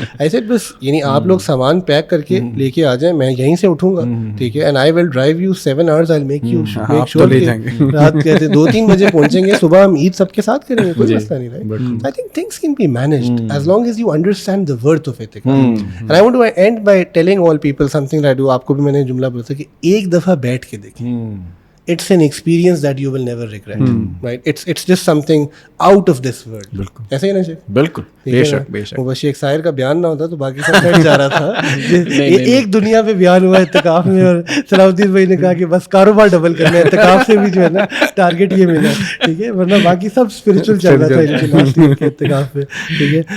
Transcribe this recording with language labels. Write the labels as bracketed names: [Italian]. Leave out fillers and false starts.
[Urdu] ایسے بس یعنی آپ لوگ سامان پیک کر کے لے کے آ جائیں, میں یہیں سے اٹھوں گا, ٹھیک ہے, [English] and I will drive you 7 hours, I make you make sure [Urdu] رات کہتے 2-3 بجے پہنچیں گے, صبح ہم عید سب کے ساتھ کریں گے, کوئی مسئلہ نہیں رہے. [English] I think things can be managed as long as you understand the worth of اعتکاف. And I want to end by telling all people something that [Urdu] آپ کو بھی میں نے جملہ بولا تھا کہ ایک دفعہ بیٹھ کے دیکھیں, [English] it's an experience that you will never regret, right? It's just something out of this world. [Urdu] بالکل ایسے ہی نا شیخ, بالکل بے شک بے شک. وہ شیخ ساحر کا بیان نہ ہوتا تو باقی سب بیٹھ جا رہا تھا. ایک دنیا پہ بیان ہوا اعتکاف میں, اور صلاح الدین بھائی نے کہا کہ بس کاروبار ڈبل کرنا ہے, اعتکاف سے بھی جو ہے نا ٹارگیٹ یہ ملا, ٹھیک ہے, ورنہ باقی سب اسپرچل چل رہا تھا اعتکاف پہ, ٹھیک ہے.